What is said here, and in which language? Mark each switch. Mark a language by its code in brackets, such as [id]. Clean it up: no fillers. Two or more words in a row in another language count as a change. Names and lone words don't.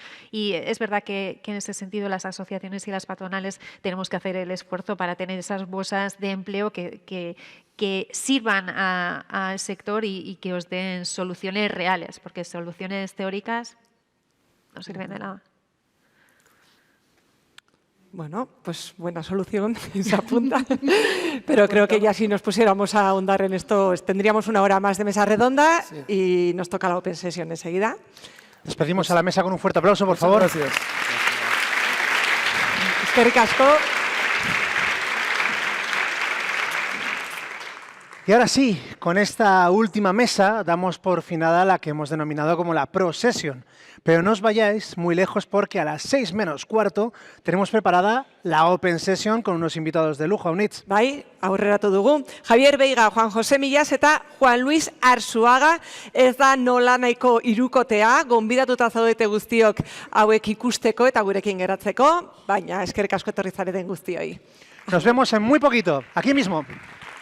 [es] Y es verdad que en ese sentido las asociaciones y las patronales tenemos que hacer el esfuerzo para tener esas bolsas de empleo que sirvan al sector y que os den soluciones reales, porque soluciones teóricas no sirven de nada. Bueno, pues buena solución, se apunta. Pero creo que ya si nos pusiéramos a ahondar en esto, tendríamos una hora más de mesa redonda y nos toca la [en] Open Session [es] enseguida. Despedimos a la mesa con un fuerte aplauso, por favor. Gracias. [eu] Eskerrik asko. [es] Y ahora sí, con esta última mesa damos por finada la que hemos denominado como la Pro Session. Pero no os vayáis muy lejos porque a las 6 menos cuarto tenemos preparada la [en] Open Session [es] con unos invitados de lujo, [eu] Unitz. Bai, aurreratu dugu. Javier Veiga, Juan José Millas eta Juan Luis Arzuaga. Ez da nola nahiko hirukotea, gonbidatuta zaudete guztiok hauek ikusteko eta gurekin geratzeko, baina eskerrik asko etorri zareten guztioi. [es] Nos vemos en muy poquito, aquí mismo.